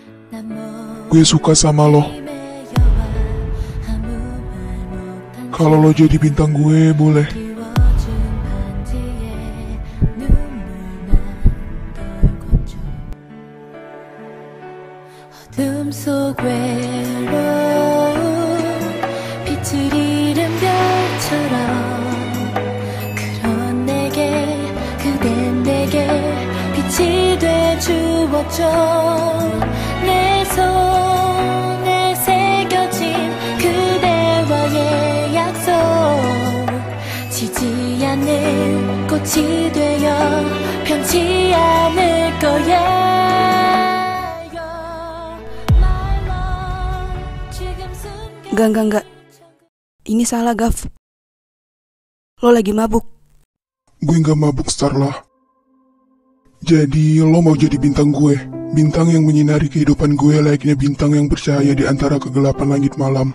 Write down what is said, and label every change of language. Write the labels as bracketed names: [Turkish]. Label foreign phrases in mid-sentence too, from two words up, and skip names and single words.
[Indonesian] Gue suka sama lo. Kalau lo jadi bintang gue, boleh. [Korean] 어둠 속 외로운 빛을 잃은 별처럼 그런 내게 그댄 내게 빛이 돼주었죠. 내 손에 새겨진 그대와의 약속 지지 않는 꽃이 되어 변치 않을 거야. [Indonesian] Enggak. Ini salah, Gav. Lo lagi mabuk. Gue gak mabuk, Starla. Jadi, lo mau jadi bintang gue. Bintang yang menyinari kehidupan gue layaknya bintang yang bercahaya di antara kegelapan langit malam.